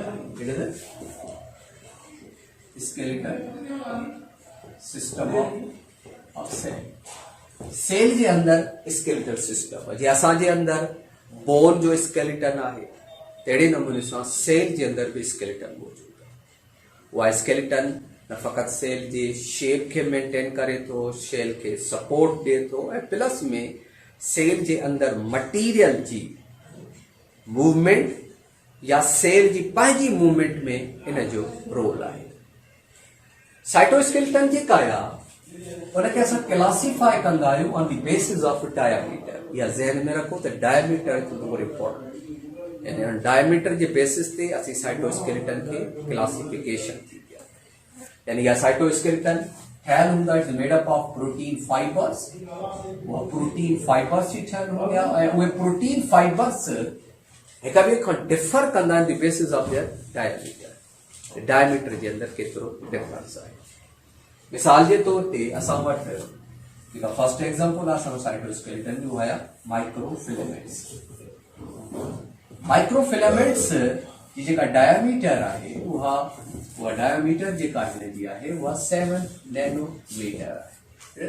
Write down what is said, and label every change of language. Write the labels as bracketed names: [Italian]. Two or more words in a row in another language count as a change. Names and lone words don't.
[English] It is a skeletal system of cell. [Sindhi] सेल जे अंदर [English] skeletal system [Sindhi] जी असांजे अंदर बोन जो स्केलेटन आहे, तहिड़े नमूने सां सेल जे अंदर भी स्केलेटन मौजूद आहे। उहा स्केलेटन न फ़क़ति सेल जे शेप खे मेंटेन करे थो, सेल खे सपोर्ट ॾिए थो, ऐं प्लस में सेल जे अंदर मटीरियल जी मूवमेंट या सेल जी पंहिंजी मूवमेंट में इन जो रोल आहे। साइटोस्केलेटन जेका आहे उनखे असां क्लासिफाई कंदा आहियूं [English] on the basis of diameter. [Sindhi] या ज़हन में रखो त [English] diameter is more important. [Sindhi] यानी डायमीटर जे बेसिस ते असीं साइटोस्केलेटन खे क्लासिफिकेशन थींदी आहे। यानी या साइटोस्केलेटन ठहियल हूंदा [English] is made up of protein fibers. [Sindhi] उहे [English] protein fibers [Sindhi] ही ठहियल हूंदा ऐं उहे [English] protein fibers [Sindhi] हिक ॿिए खां डिफर कंदा आहिनि [English] the basis of their diameter. [Sindhi] डायमीटर जे अंदर केतिरो डिफरेंस आहे। मिसाल जे तौर ते असां वटि जेका [English] first example [Sindhi] आहे असां साइटोस्केलेटन जो हुया माइक्रोफिलेमेंट्स। माइक्रोफिलेमेंट्स जी जेका डायमीटर आहे उहा डायमीटर जेका हिन जी आहे उहा 7 नैनोमीटर आहे।